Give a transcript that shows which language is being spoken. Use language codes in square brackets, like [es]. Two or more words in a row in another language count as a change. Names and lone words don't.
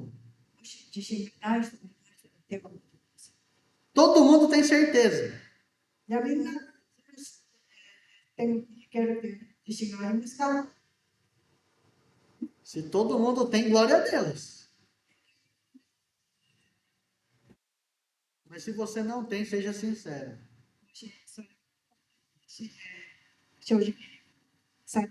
[ja] もし自信がない人がいましたら手を挙げてください。 [pt] Todo mundo tem certeza. [ja] じゃあみんな、 [pt] quero ter testemunho mas calma. Se todo mundo tem, glória a Deus. Mas se você não tem, seja sincero. Sabe?